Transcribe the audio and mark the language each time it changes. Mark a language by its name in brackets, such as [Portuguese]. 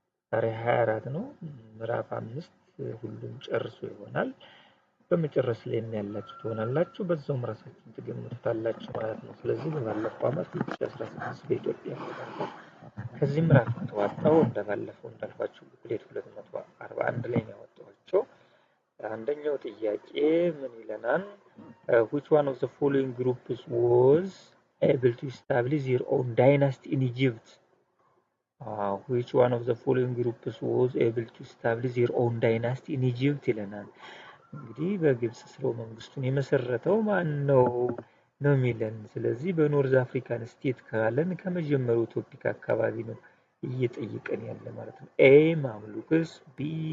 [Amharic] ዛሬ 24 ነው ምዕራፍ 5 ሁሉም ጨርሶ ይሆናል። በመጨረስ ላይ ያላችሁ ትሆናላችሁ፣ በዛውም ራሳችሁን ትገምቱታላችሁ ማለት ነው። ስለዚህ በባለፈው አመት 2016 በኢትዮጵያ ከዚህ ምዕራፍ ተዋጣው እንደባለፈው እንዳልኳችሁ ቡክሌት 241 ላይ ነው ያወጣቸው። አንደኛው ጥያቄ ምን ይለናል? [English] which one of the following groups was able to establish their own dynasty in Egypt? which one of the following groups was able to establish their own dynasty in Egypt [Amharic] ይለናል። እንግዲህ በግብጽ ስርወ መንግስቱን የመሰረተው ማን ነው ነው የሚለን። ስለዚህ በኖርዝ አፍሪካን ስቴት ካለን ከመጀመሪያው ቶፒክ አካባቢ ነው እየጠየቀን ያለ ማለት ነው። ኤ ማምሉክስ፣ ቢ